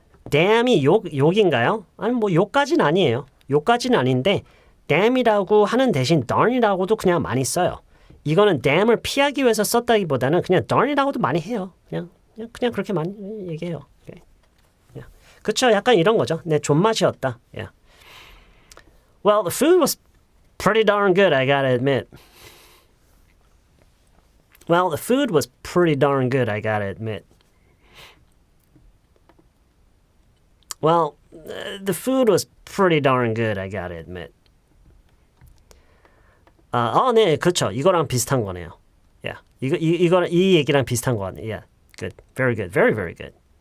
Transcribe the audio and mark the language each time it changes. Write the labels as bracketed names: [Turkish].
[Korean] damn이 욕인가요? 아니 뭐 욕까지는 아니에요. 욕까지는 아닌데 damn이라고 하는 대신 darn이라고도 그냥 많이 써요. 이거는 damn을 피하기 위해서 썼다기보다는 그냥 darn이라고도 많이 해요. 그냥 그렇게 많이 얘기해요. Okay. Yeah. 그쵸? 약간 이런 거죠. 내 존맛이었다. Yeah. [English] Well, the food was pretty darn good, I gotta admit. Well, the food was pretty darn good, I gotta admit. Well, the food was pretty darn good, I gotta admit. [Korean] 네, 그렇죠. 이거랑 비슷한 거네요. Yeah, 이 얘기랑 비슷한 거 같네요. [English] Yeah, good, very good, very very good.